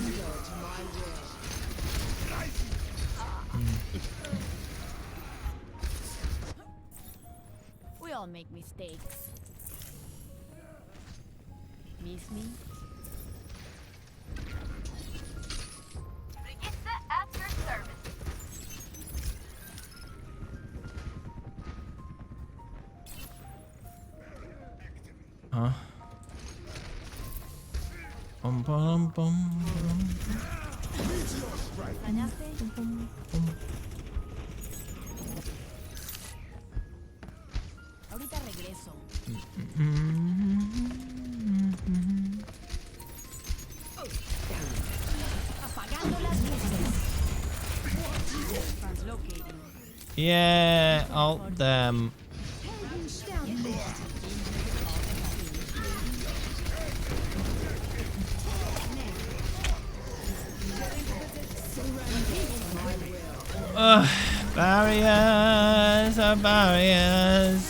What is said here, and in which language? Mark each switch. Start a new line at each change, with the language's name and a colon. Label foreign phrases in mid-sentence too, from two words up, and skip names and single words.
English: We all make mistakes. Miss me? Brigitte at your service. Huh? Bum bum bum bum.
Spanish: Ahorita regreso. Apagando las luces.
English: Translocating. Yeah, alt them. Ugh, barriers are barriers.